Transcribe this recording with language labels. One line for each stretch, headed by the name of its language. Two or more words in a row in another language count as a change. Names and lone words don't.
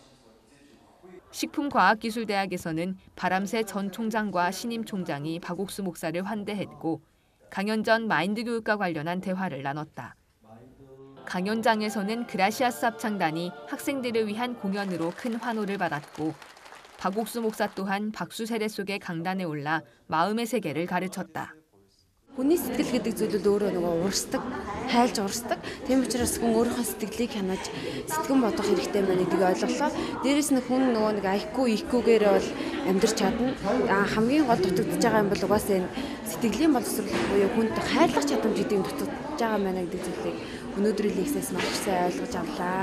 Korean: 식품과학기술대학에서는 바람새 전 총장과 신임 총장이 박옥수 목사를 환대했고 강연 전 마인드 교육과 관련한 대화를 나눴다. 강연장에서는 그라시아스 합창단이 학생들을 위한 공연으로 큰 환호를 받았고 박옥수 목사 또한 박수 세례 속의 강단에 올라 마음의 세계를 가르쳤다.
Mongolian: Хүний сэтгэл гэдэг зүйлүүд өөрөө нөгөө урсдаг, хайлж урсдаг. Тийм учраас хүн өөрийнхөө сэтгэлийг хянаж сэтгэн бодох хэрэгтэй байна гэдгийг ойлголоо. Дээрээс нь хүн нөгөө нэг IQ-гээр бол амьдрч чадна. Хамгийн гол дутагдж байгаа юм бол угаасаа энэ сэтгэлийн боловсрол буюу хүнд хайлах чадамж гэдэг нь дутагдж байгаа юм байна гэдэг зүйлийг өнөөдрийн лекцээс маш сайн ойлгож авлаа.